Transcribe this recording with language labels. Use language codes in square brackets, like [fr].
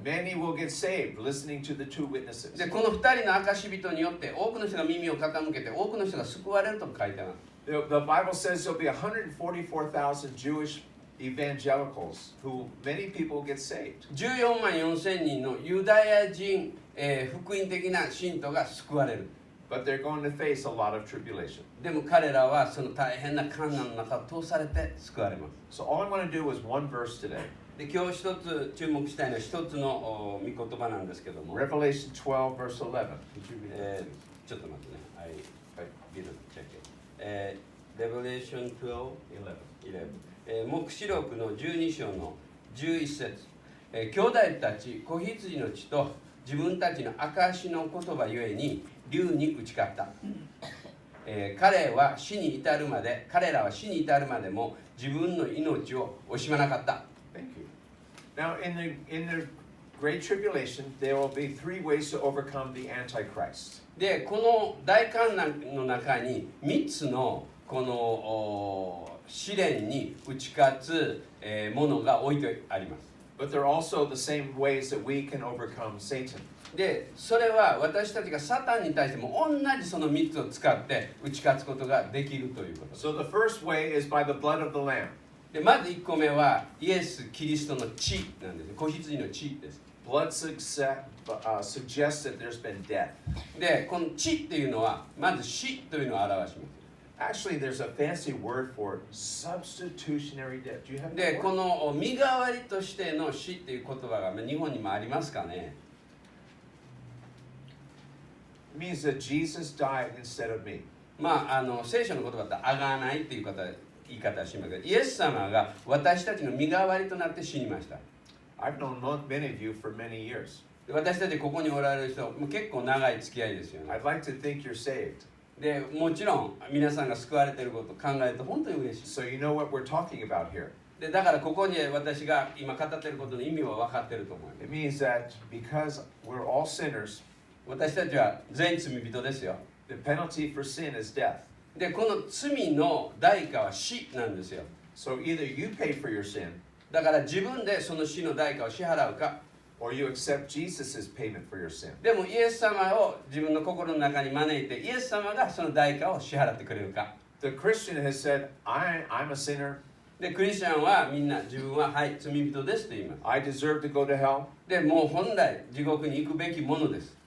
[en] Many will get saved listening to the 2 witnesses. [ja] で、この2人の証し人によって多くの人が耳を傾けて多くの人が救われるとも書いてある。 [en] The Bible says there'll be 144,000 Jewish evangelicals who many people get saved. [ja] 14万4千人のユダヤ人、福音的な信徒が救われる。 [en] But they're going to face a lot of tribulation. [ja] でも彼らはその大変な患難の中を通されて救われます。 [en] So all I want to do is one verse today. [ja] で、今日一つ注目したいのは一つの御言葉なんですけども、 [en] Revelation 12 verse 11. [ja] ちょっと待ってね。 [en] I didn't check it. Revelation 12, 11. [ja] 黙示録の12章の11節。兄弟たち、子羊の血と自分たちの証の言葉ゆえに竜に打ち勝った。彼らは死に至るまでも自分の命を惜しまなかった。 [en] Thank you. Now in the Great Tribulation, there will be 3 ways to overcome the Antichrist. [ja] で、この大患難の中に3つのこの試練に打ち勝つものが置いてあります。 [en] But there are also the same ways that we can overcome Satan. [ja] で、それは私たちがサタンに対しても同じその3つを使って打ち勝つことができるということです。 [en] So the first way is by the blood of the Lamb. [ja] で、まず1個目はイエス・キリストの血なんです。子羊の血です。 [en] Blood suggests that there's been death. [ja] で、この血っていうのはまず死というのを表します。 [en] Actually, there's a fancy word for substitutionary death. Do you have [ja] で、 [en] that [ja] こ [en] word? [ja] の身代わりとしての死っていう言葉が日本にもありますかね。 [en] It means that Jesus died instead of me. [ja] まあ、聖書の言葉ってあがないっていう言い方をしますけど、イエス様が私たちの身代わりとなって死にました。 [en] I've known many of you for many years. [ja] 私たちここにおられる人もう結構長い付き合いですよね。 [en] I'd like to think you're saved. [ja] で、もちろん皆さんが救われていることを考えると本当に嬉しい。 [en] So you know what we're talking about here. [ja] で、だからここに私が今語っていることの意味は分かっていると思います。 [en] It means that because we're all sinners, [ja] 私たちは全員罪人ですよ。 [en] the penalty for sin is death. [ja] で、この罪の代価は死なんですよ。 [en] So either you pay for your sin, [ja] だから自分でその死の代価を支払うか、 [en] or you accept Jesus' payment for your sin. [ja] でもイエス様を自分の心の中に招いてイエス様がその代価を支払ってくれるか。 [en] The Christian has said, I'm a sinner. [ja] でクリスチャンはみんな自分ははい罪人ですと言います。 [en] I deserve to go to hell. [ja] でもう本来地獄に行くべきものです。